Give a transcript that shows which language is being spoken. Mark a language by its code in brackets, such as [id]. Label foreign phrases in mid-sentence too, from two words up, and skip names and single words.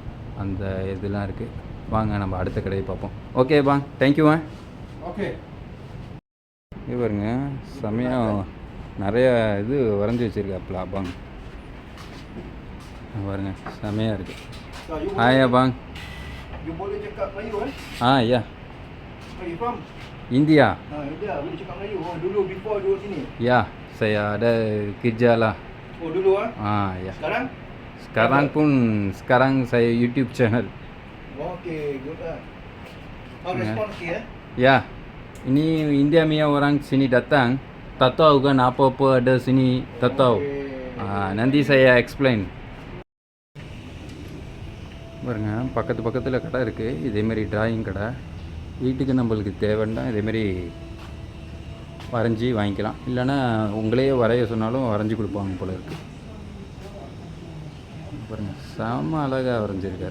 [ta] அந்த இதெல்லாம் இருக்குது. வாங்க நம்ம அடுத்த கடையை பார்ப்போம். ஓகே பாங்க, தேங்க்யூ. ஓகே. இது பாருங்க, செமையாக நிறையா இது வரைஞ்சி வச்சுருக்காப்புல பாங்க. பாருங்க செமையாக இருக்குது. ஹாய் பாங். [ms] You boleh cakap Melayu Ya. [en] Where you from? India. India, [ms] boleh cakap Melayu. Oh, dulu before duduk sini. Ya, saya ada kerja lah. Oh, dulu Ya. Sekarang? Sekarang saya YouTube channel. [en] Okay, good How respond okay [ms] Ya. Ini India punya orang sini datang. Tak tahu kan apa-apa ada sini, tak tahu. Nanti saya explain. [ta] பாருங்க, பக்கத்தில் கடை இருக்குது. இதேமாரி டிராயிங் கடை. வீட்டுக்கு நம்மளுக்கு தேவைன்னா இதேமாரி வரைஞ்சி வாங்கிக்கலாம். இல்லைன்னா உங்களே வரைய சொன்னாலும் வரைஞ்சி கொடுப்பாங்க போல இருக்குது. பாருங்கள், செம அழகாக வரைஞ்சிருக்கார்.